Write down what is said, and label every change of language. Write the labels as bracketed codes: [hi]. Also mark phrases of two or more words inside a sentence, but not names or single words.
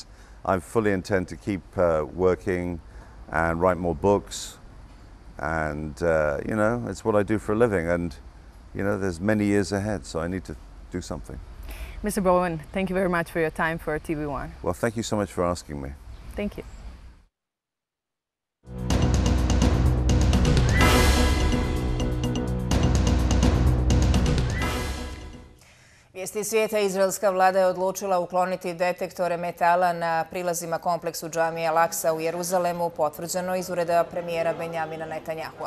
[en] I fully intend to keep working and write more books. And, you know, it's what I do for a living. And, you know, there's many years ahead, so I need to do something. Mr. Bowen, thank you very much for your time for TV1. Well, thank you so much for asking me. Thank you. [bs] Vijesti svijeta, izraelska vlada je odlučila ukloniti detektore metala na prilazima kompleksu džamije Al-Aksa u Jeruzalemu, potvrđeno iz ureda premijera Benjamina Netanjahua.